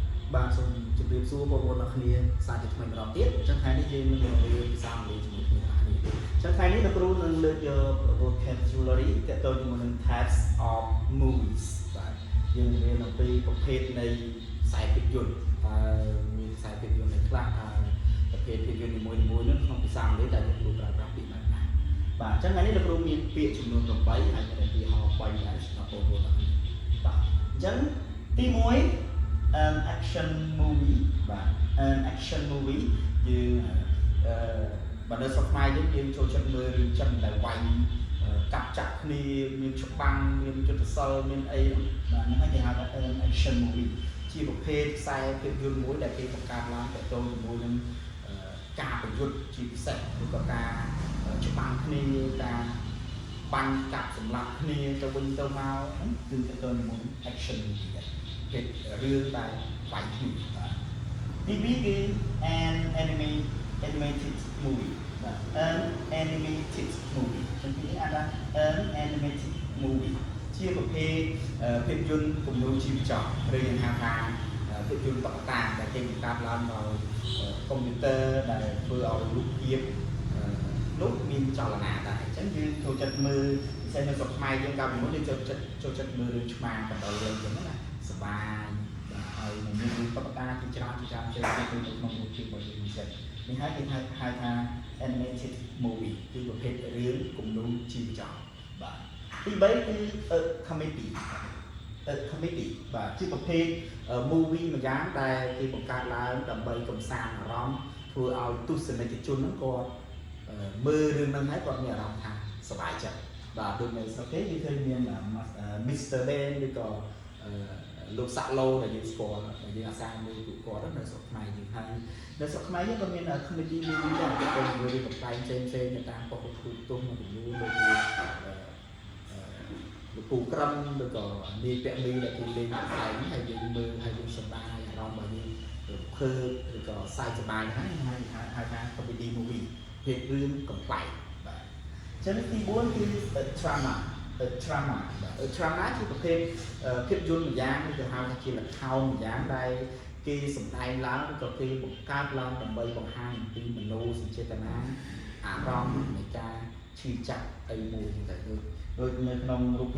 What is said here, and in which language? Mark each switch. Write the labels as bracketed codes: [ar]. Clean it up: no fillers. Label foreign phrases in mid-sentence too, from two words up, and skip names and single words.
[km] បាទសូមជម្រាបសួរបងប្អូនអ្នកគ្នាសាជាថ្មីម្ដងទៀតចឹងថ្ងៃនេះយើងនឹងរៀនភាសាអង់គ្លេសជាមួយគ្នាចឹងថ្ងៃនេះលោកគ្រូនឹងលើកយក vocabulary ទាក់ទងជាមួយនឹង [en] types of movies [km] បាទយើងរៀនអំពីប្រភេទនៃខ្សែភាពយន្តមានខ្សែភាពយន្តខ្លះប្រភេទភាពយន្តនីមួយៗនោះក្នុងភាសាអង់គ្លេសតែលោកគ្រូប្រើប្រាស់ពាក្យណាបាទចឹងថ្ងៃនេះលោកគ្រូមានពាក្យចំនួន8ហើយមានពាក្យហៅ3ដែរសម្រាប់បងប្អូនអ្នកគ្នាបាទអញ្ចឹងទី 1 [en] an action movie [km] បាទ [en] an action movie [km] យើងបើនៅស្រុកខ្មែរយើងចូលចិត្តមើលរឿងចិនដែលវាយកាប់ចាក់គ្នាមានច្បាំងមានយុទ្ធសាស្ត្រមានអីបាទហ្នឹងហើយគេហៅថា [en] an action movie [km] ជាប្រភេទខ្សែភាពយន្តមួយដែលគេបង្កើតឡើងទាក់ទងជាមួយនឹងការប្រយុទ្ធជាពិសេសឬក៏ ការច្បាំងគ្នាការបាញ់កាប់សម្លាប់គ្នាទៅវិញទៅមកហ្នឹងគឺទាក់ទងជាមួយ [en] action movie [km] ភាពរឿងដែលវាយគ្នាបាទ TV គឺ [en] an animated movie [km] បាទ [en] an animated movie [km] ចឹងពីនេះអាចថា [en] an animated movie [km] ជាប្រ ភេទភាពយន្តគំនូរជីវចលឬយើងហៅថាភាពយន្តតុក្កតាដែលគេបង្កើតឡើងដោយកុំព្យូទ័រដែលធ្វើឲ្យរូបភាពនោះមាន ចលនាដែរអញ្ចឹងយើងចូលចិត្តមើលពិសេសនៅស្រុកខ្មែរយើងកាលពីមុនយើងចូលចិត្តមើលរឿងឆ្មាកណ្ដុរលេងអញ្ចឹងណា សប្បាយបាទហើយមានរឿងតុក្កតាជាច្រើនចូលទៅក្នុងរូបភាពរបស់យើងពិសេសនេះហើយគេហៅថា [en] animated movie [km] គឺប្រភេទរឿងគំនូរជីវចលបាទទី3គឺ comedy បាទជាប្រភេទ movie មួយយ៉ាងដែលគេបង្កើតឡើងដើម្បីកម្សាន្តអារម្មណ៍ធ្វើឲ្យទស្សនិកជនហ្នឹងគាត់មើលរឿងហ្នឹងហើយគាត់មានអារម្មណ៍ថាសប្បាយចិត្តបាទដូចនៅស្រុកគេយើងឃើញមាន Mr. Ben ឬក៏លោកសាក់ឡូដែលយើងស្គាល់ដែលយើងអាសាមើលពួកគាត់នៅស្រុកខ្មែរយើងហើយនៅស្រុកខ្មែរយើងក៏មាន [en] comedy movie [km] ដែរគេទៅមើលរឿងផ្សេងទៅតាមប៉ុស្តិ៍ទូទុំមួយចំនួនដូចជា លោកពូក្រឹមឬក៏នាយពាក់មីដែលគេលេងផ្សេងហើយយើងមើលហើយយើងសប្បាយអារម្មណ៍ របស់យើងភើបឬក៏សើចសប្បាយហើយហៅថា [en] comedy movie [km] ភាពរឿងកំប្លែងបាទអញ្ចឹងទី4គឺ drama បាទ drama ជាប្រភេទភាពយន្តម្យ៉ាងឬក៏ហៅថាជាល្ខោនម្យ៉ាងដែលគេសម្ដែងឡើងឬក៏គេបង្កើតឡើងដើម្បីបង្ហាញអំពីមនោសញ្ចេតនាអារម្មណ៍នៃការឈឺចាប់អីមួយទៅដូចនៅក្នុងរូបភាព